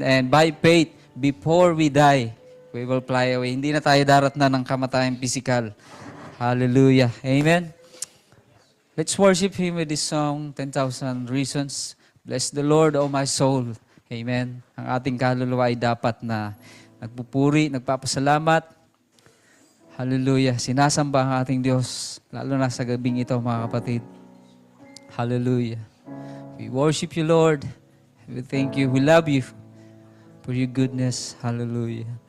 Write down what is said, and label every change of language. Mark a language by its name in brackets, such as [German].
[English] And by faith, before we die, we will fly away. [Filipino] Hindi na tayo darat na ng kamatayang physical. Hallelujah. Amen. [English] Let's worship Him with this song, 10,000 Reasons. Bless the Lord, O my soul. Amen. [Filipino] Ang ating kaluluwa ay dapat na nagpupuri, nagpapasalamat. Hallelujah. Sinasamba ang ating Diyos, lalo na sa gabing ito, mga kapatid. [English] Hallelujah. We worship you, Lord. We thank you. We love you for your goodness. Hallelujah.